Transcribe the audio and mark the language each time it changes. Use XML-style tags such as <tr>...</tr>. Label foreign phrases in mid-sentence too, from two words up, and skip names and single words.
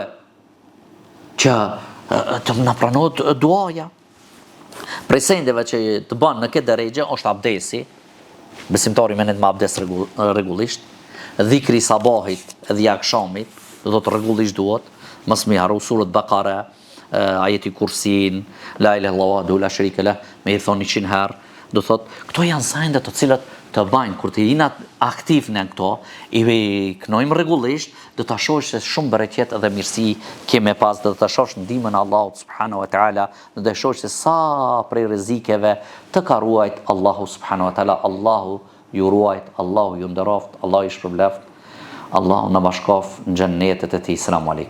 <sq>Që të na pranohet duaja. Prej sendeve që të banë në këtë drejgje është abdesi, besimtari menet me abdes regullisht, dhikri sabahit dhe akşamit, do të regullisht duhet, mos mi harru surët Bakara, ajeti Kursin,</sq> <ar>لا إله إلا الله لا شريك له,</ar> <sq>me i thonë 100 herë, do thot, këto janë sende të cilat të bajnë, kur të jena aktiv në këto, i knojmë regullisht, dhe të shosh se shumë bereqet edhe mirësi keme pas, dhe të shosh ndihmën e Allahut</sq> <ar>سبحانه وتعالى,</ar> <sq>dhe të shosh se sa prej rrezikeve të ka ruajt Allahu</sq> <ar>سبحانه وتعالى,</ar> <sq>Allahu ju ruajt, Allahu ju nderoft, Allahu ju shpërbleft, Allahu na bashkoft në xhennetet e tij.</sq>